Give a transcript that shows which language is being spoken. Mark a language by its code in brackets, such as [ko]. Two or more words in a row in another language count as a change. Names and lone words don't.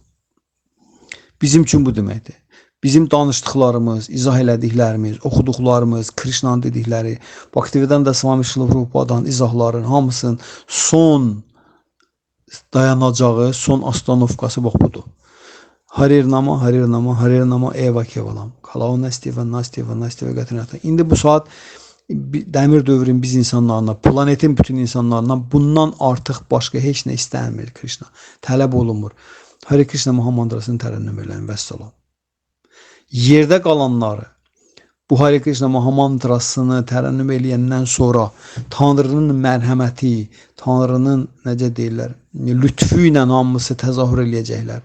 [az] Bizim üçün bu deməkdir. Bizim danışdıqlarımız, izah elədiklərimiz, oxuduqlarımız, Krishnanın dedikləri, Bhaktivedanta Swami Srila Prabhupadadan izahların hamısının son dayanacağı, son astanovkası bax budur. [sa] हरेर्नाम हरेर्नाम हरेर्नाम एव केवलम्. कलौ नास्त्येव नास्त्येव नास्त्येव गतिरन्यथा. [az] İndi bu saat dəmir dövrün biz insanlarına, planetin bütün insanlarına bundan artıq başqa heç nə istənmir Krishna. Tələb olunmur. Hare Krishna Mahamandrasını tərənnüm eləyin, vəssalam. Yerdə qalanları bu Hare Krishna Mahamandrasını tərənnüm eləyəndən sonra Tanrının mərhəməti, Tanrının necə deyirlər, lütfü ilə hamısı təzahür eləyəcəklər.